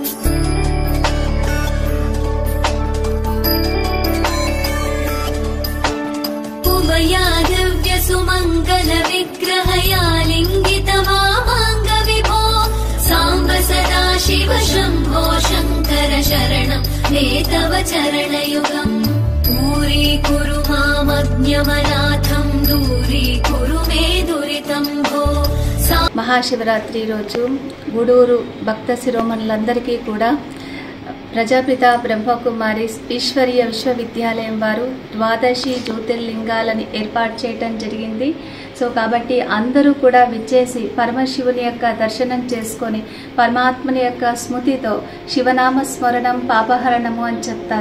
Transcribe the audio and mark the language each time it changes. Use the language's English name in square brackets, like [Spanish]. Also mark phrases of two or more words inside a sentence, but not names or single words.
[Sanskrit] उमया दिव्य सुमंगल विग्रहया लिंगित वामांग विभो सांब सदा शिव शंभो शंकर शरणं मे तव चरणयुगम् दूरीकुरु मामज्ञमनाथं दूरीकुरु मे दुरितं भो। [Telugu] మహాశివరాత్రి రోజు గూడూరు భక్త శిరోమణులందరికీ కూడా ప్రజాపిత బ్రహ్మకుమారి ఈశ్వరీయ విశ్వవిద్యాలయం వారు ద్వాదశి జ్యోతిర్లింగాలని ఏర్పాటు చేయటం జరిగింది. సో కాబట్టి అందరూ కూడా విచ్చేసి పరమశివుని యొక్క దర్శనం చేసుకొని పరమాత్మని యొక్క స్మృతితో శివనామ స్మరణం పాపహరణము అని చెప్తారు.